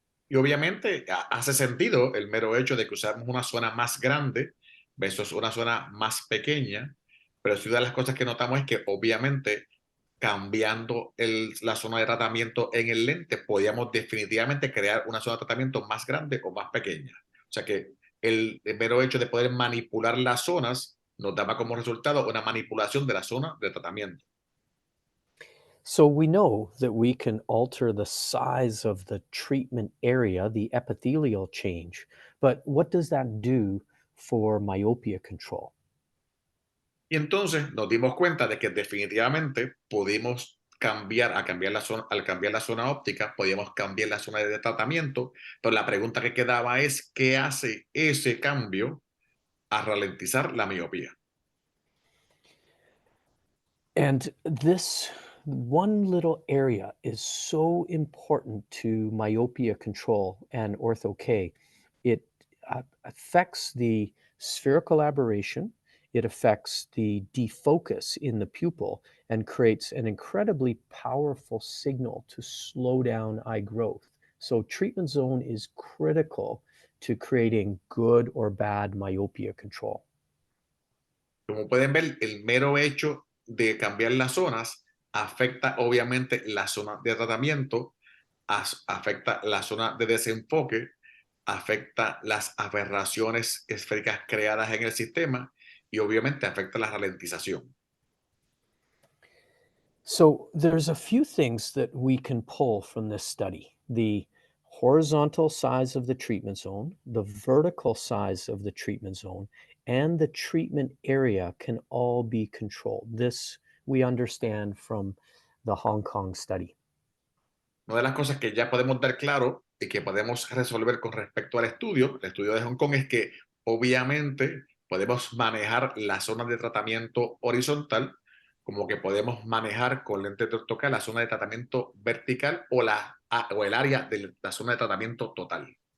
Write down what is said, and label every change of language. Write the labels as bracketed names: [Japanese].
[Spanish] Y obviamente hace sentido el mero hecho de que usamos una zona más grande versus una zona más pequeña, pero sí, una de las cosas que notamos es que obviamente cambiando la zona de tratamiento en el lente, podíamos definitivamente crear una zona de tratamiento más grande o más pequeña. O sea que el mero hecho de poder manipular las zonas nos daba como resultado una manipulación de la zona de tratamiento. [English] So we know that we can alter the size of the treatment area, the epithelial change, but what does that do for myopia control? [Spanish] Y entonces nos dimos cuenta de que definitivamente pudimos al cambiar la zona óptica, podíamos cambiar la zona de tratamiento, pero la pregunta que quedaba es, ¿qué hace ese cambio a ralentizar la miopía? [English] And this one little area is so important to myopia control and Ortho-k. It affects the spherical aberration, it affects the defocus in the pupil, and creates an incredibly powerful signal to slow down eye growth. So, treatment zone is critical to creating good or bad myopia control. [Spanish] Como pueden ver, el mero hecho de cambiar las zonas afecta obviamente la zona de tratamiento, afecta la zona de desenfoque, afecta las aberraciones esféricas creadas en el sistema y obviamente afecta la ralentización. [English] So there's a few things that we can pull from this study. The horizontal size of the treatment zone, the vertical size of the treatment zone, and the treatment area can all be controlled. This we understand from the Hong Kong study. [Spanish] Una de las cosas que ya podemos dar claro y que podemos resolver con respecto al estudio, el estudio de Hong Kong, es que obviamente podemos manejar la zona de tratamiento horizontal, como que podemos manejar con lentes de Ortho-k la zona de tratamiento vertical o el área de la zona de tratamiento total.